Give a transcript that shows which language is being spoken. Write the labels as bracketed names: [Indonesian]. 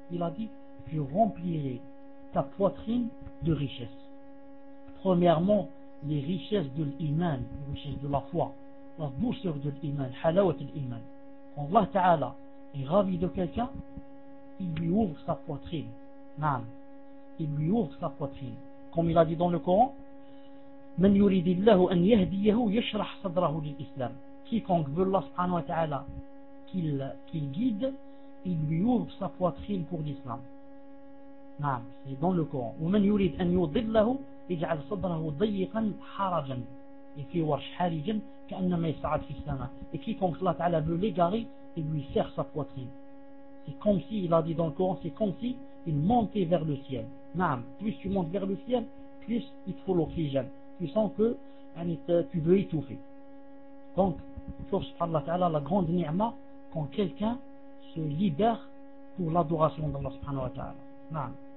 [French] Il a dit, je remplirai ta poitrine de richesses. Premièrement, les richesses de l'iman, les richesses de la foi, la douceur de l'iman, halawat l'iman. Allah ta'ala est ravi de quelqu'un, il lui ouvre sa poitrine. Naam. Il lui ouvre sa poitrine. Comme il a dit dans le Coran, [Arabic] من يريد الله أن يهديه يشرح صدره للإسلام. [French] Quiconque veut Allah subhanahu wa ta'ala qu'il guide, il lui ouvre sa poitrine pour l'islam. Naam. C'est dans le Coran. [Arabic] ومن يريد أن يضله يجعل صدره ضيقا حرجا. [French] Et qui [Arabic] ورش حرجا كأنما يصعد في السماء. [French] Et quiconque Allah ta'ala veut l'égarer, il lui serre sa poitrine. C'est comme si, il a dit dans le Coran, c'est comme si il montait vers le ciel. Naam. Plus tu montes vers le ciel, plus il te faut l'oxygène. Tu sens que tu veux étouffer. Donc, subhanallah ta'ala, la grande ni'ma, quand quelqu'un se libère pour l'adoration d'Allah subhanahu wa ta'ala. Naam.